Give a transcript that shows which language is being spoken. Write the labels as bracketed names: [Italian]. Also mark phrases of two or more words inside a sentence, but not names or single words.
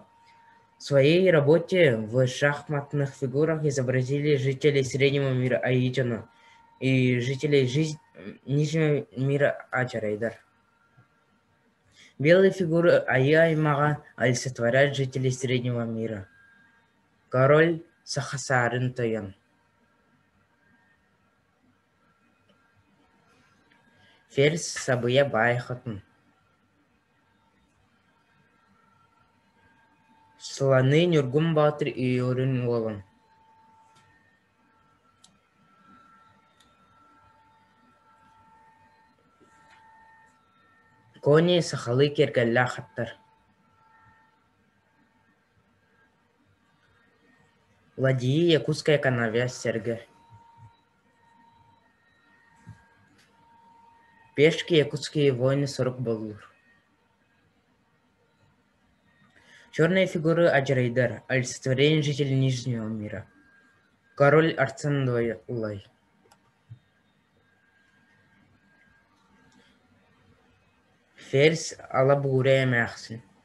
[Russian] В своей работе в шахматных фигурах изобразили жителей Среднего мира Аитяна и жителей Нижнего мира Ачарайдар. Белые фигуры Ая-Аймага олицетворяют жителей Среднего мира. Король Сахасарын Тоян. Ферзь Сабыя Байхатн. Слоны Нюргум-Батыр и Урын-Волан. Кони Сахалы Киргалля Хаттар. Ладьи Якутская канавя Серга. Пешки Якутские воины Сорок-Балур. Черные фигуры Аджрайдар, олицетворение жителей Нижнего мира. Король Арцан-Улай. Ферзь Алабурия Мяхсин.